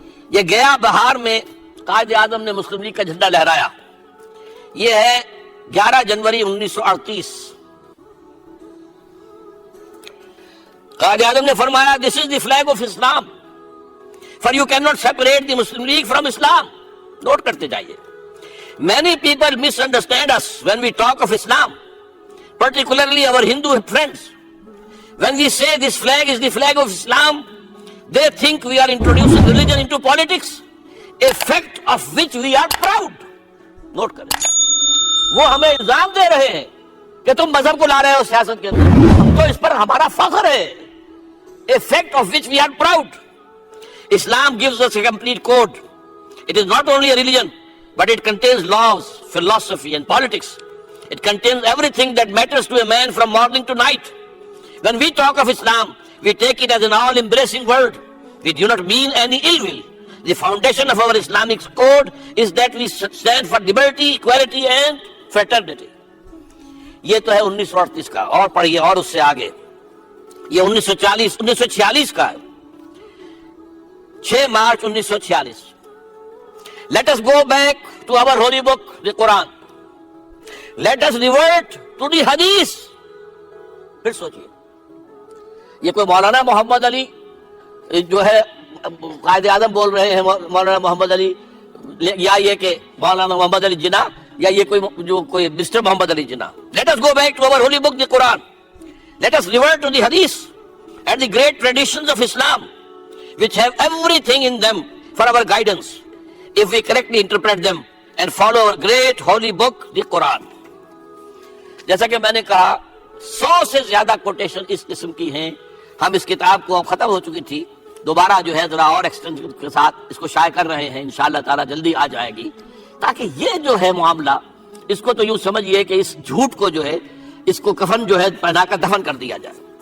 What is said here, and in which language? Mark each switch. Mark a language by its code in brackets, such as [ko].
[ur] یہ گیا بہار میں قائد اعظم نے مسلم لیگ کا جھنڈا لہرایا، یہ ہے 11 جنوری 1938۔ قائد اعظم نے فرمایا [en] This is the flag of Islam for you can not separate the Muslim league from Islam. [ur] Note کرتے جائیے۔ [en] Many people misunderstand us when we talk of Islam, particularly our Hindu friends. When we say this flag is the flag of Islam, they think we are introducing religion into politics, a fact of which we are proud. [ur] Note کریں، وہ ہمیں الزام دے رہے ہیں کہ تم مذہب کو لا رہے ہو سیاست کے اندر، ہم تو اس پر ہمارا فخر ہے، [en] a fact of which we are proud. Islam gives us a complete code. It is not only a religion, but it contains laws, philosophy and politics. It contains everything that matters to a man from morning to night. When we talk of Islam, we take it as an all-embracing word. We do not mean any ill will. The foundation of our Islamic code is that we stand for liberty, equality and fraternity. [ur] یہ تو ہے 1938 کا، اور پڑھیے اور اس سے آگے، یہ 1946 کا ہے، 6 March 1946۔ [en] Let us go back to our holy book, the Quran. Let us revert to the Hadith. [ur] پھر سوچئے، یہ کوئی مولانا محمد علی جو ہے قائد اعظم بول رہے ہیں، مولانا محمد علی، یا یہ کہ مولانا محمد علی جناح، یا یہ کوئی mister Muhammad Ali Jinnah. [en] Let us go back to our holy book, the Quran. Let us revert to the Hadith and the great traditions of Islam, which have everything in them for our guidance, if we correctly interpret them and follow our great holy book, the Quran. [ur] جیسا کہ میں نے کہا 100 سے زیادہ quotation اس قسم کی ہیں۔ ہم اس کتاب کو اب ختم ہو چکی تھی، دوبارہ جو ہے ذرا اور ایکسٹینشن کے ساتھ اس کو شائع کر رہے ہیں، انشاءاللہ تعالی جلدی آ جائے گی، تاکہ یہ جو ہے معاملہ، اس کو تو یوں سمجھیے کہ اس جھوٹ کو جو ہے اس کو کفن جو ہے پہنا کر دفن کر دیا جائے۔